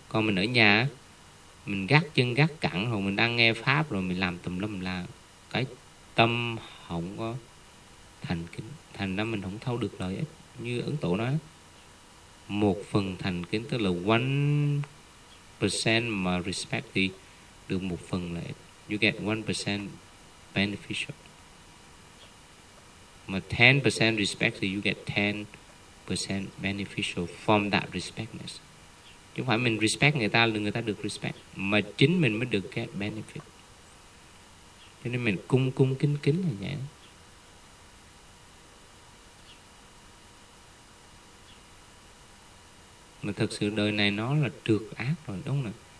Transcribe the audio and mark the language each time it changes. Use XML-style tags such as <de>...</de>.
<vi>Còn mình ở nhà mình gác chân gác cẳng rồi mình đang nghe pháp rồi mình làm tùm lum là cái tâm không có thành kính, thành ra mình không thâu được lợi ích. Như Ấn Tổ nói, một phần thành kính tức là 1% mà respect thì được một phần lợi ích.</vi> <en>You get 1% beneficial. Mà 10% respect thì you get 10% beneficial from that respectness.</en> <vi>Chứ không phải mình respect người ta là người ta được respect, mà chính mình mới được</vi> <en>get benefit.</en> <vi>Cho nên mình cung kính kính là vậy. Mà thật sự đời này nó là trược ác rồi, đúng không nè?</vi>